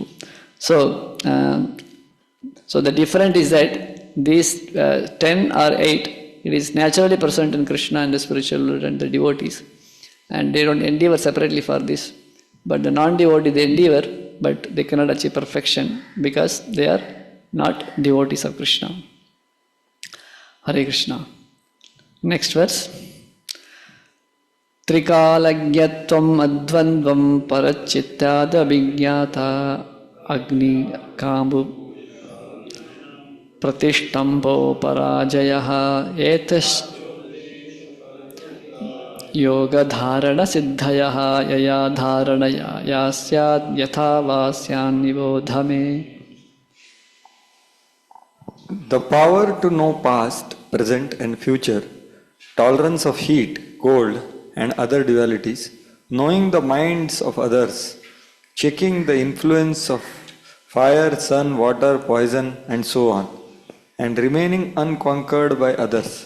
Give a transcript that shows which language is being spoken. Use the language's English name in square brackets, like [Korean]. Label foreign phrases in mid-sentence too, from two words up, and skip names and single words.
[English] So the difference is that these 10 or 8, it is naturally present in Krishna and the spiritual world and the devotees. And they don't endeavor separately for this. But the non-devotee, they endeavor, but they cannot achieve perfection because they are not devotees of Krishna. Hare Krishna. Next verse. [Sanskrit] Trikalagyattvam advandvam parachittad abhigyata agni kambu pratistambo parajayaha etas yoga dharana siddhayaha yaya dharanaya yasyad yatha vasyan nibodhame. [English] The power to know past, present and future, tolerance of heat, cold and other dualities, knowing the minds of others, checking the influence of fire, sun, water, poison and so on, and remaining unconquered by others.